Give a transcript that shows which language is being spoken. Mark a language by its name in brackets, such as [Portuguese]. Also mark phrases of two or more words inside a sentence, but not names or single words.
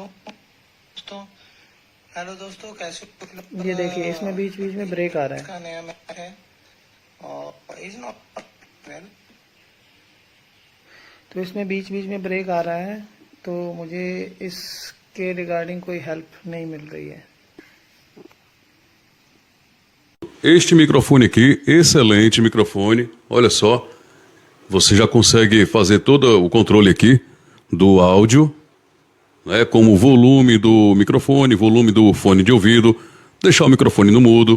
[Hindi] हेलो दोस्तों कैसे, ये देखिए इसमें बीच बीच में ब्रेक आ रहा है। नया है और [English] is not well, [Hindi] तो इसमें बीच बीच में ब्रेक आ रहा है, तो मुझे इसके रिगार्डिंग कोई हेल्प नहीं मिल रही है। [Portuguese] Este microfone aqui, excelente microfone, olha só, você já consegue fazer todo o controle aqui do áudio, né, como o volume do microfone, volume do fone de ouvido, deixar o microfone no mudo.